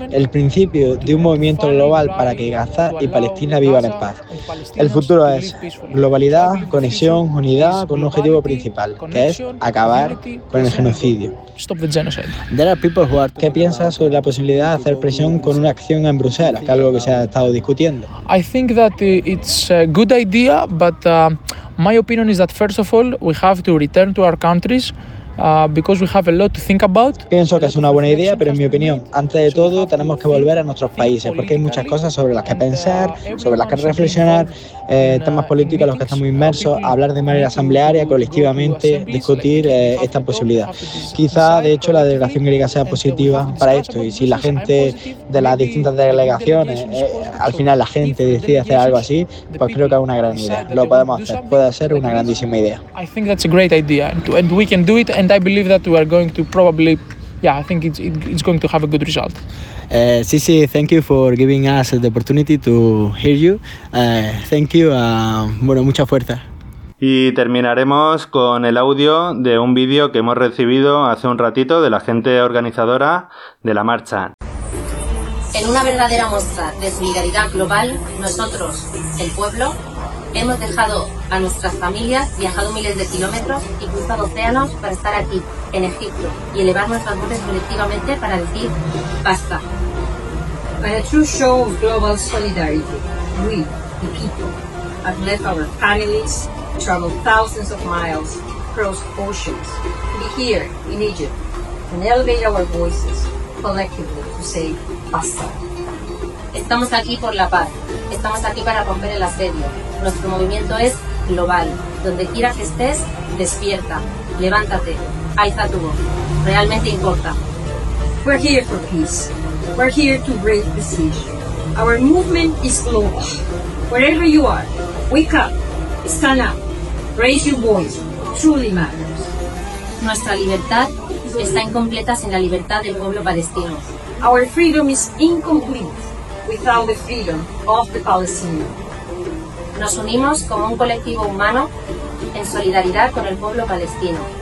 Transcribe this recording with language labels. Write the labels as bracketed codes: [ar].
[es] El principio de un movimiento global para que Gaza y Palestina vivan en paz. El futuro es globalidad, conexión, unidad, con un objetivo principal, que es acabar con el genocidio. ¿Qué piensas sobre la posibilidad de hacer presión con una acción en Bruselas? Que algo que se ha estado discutiendo. [en] I think that it's a good idea, but my opinion is that first of all we have to return to our countries because we have a lot to think about. [es] Pienso que es una buena idea, pero en mi opinión, antes de todo, tenemos que volver a nuestros países porque hay muchas cosas sobre las que pensar, sobre las que reflexionar, temas políticos en los que estamos inmersos, hablar de manera asamblearia, colectivamente, discutir esta posibilidad. Quizá, de hecho, la delegación griega sea positiva para esto y si la gente de las distintas delegaciones, al final la gente decide hacer algo así, pues creo que es una gran idea. Lo podemos hacer. Puede ser una grandísima idea. [en] I think that's a great idea and we can do it and I believe that we are going to probably, yeah, I think it's going to have a good result. Sisi, thank you for giving us the opportunity to hear you. Thank you. [es] Bueno, mucha fuerza. Y terminaremos con el audio de un vídeo que hemos recibido hace un ratito de la gente organizadora de la marcha. En una verdadera muestra de solidaridad global, nosotros, el pueblo, hemos dejado a nuestras familias, viajado miles de kilómetros y cruzado océanos para estar aquí, en Egipto, y elevar nuestras voces colectivamente para decir basta. By a true show of global solidarity, we, the people, have left our families, traveled thousands of miles, crossed oceans, to be here in Egypt and elevate our voices collectively to say basta. Estamos aquí por la paz. Estamos aquí para romper el asedio. Nuestro movimiento es global. Donde quiera que estés, despierta. Levántate. Ahí está tu voz. Realmente importa. [en] We're here for peace. We're here to break the siege. Our movement is global. Wherever you are, wake up. Stand up. Raise your voice. Truly matters. [es] Nuestra libertad está incompleta sin la libertad del pueblo palestino. [en] Our freedom is incomplete without the freedom of the Palestinians. [es] Nos unimos como un colectivo humano en solidaridad con el pueblo palestino.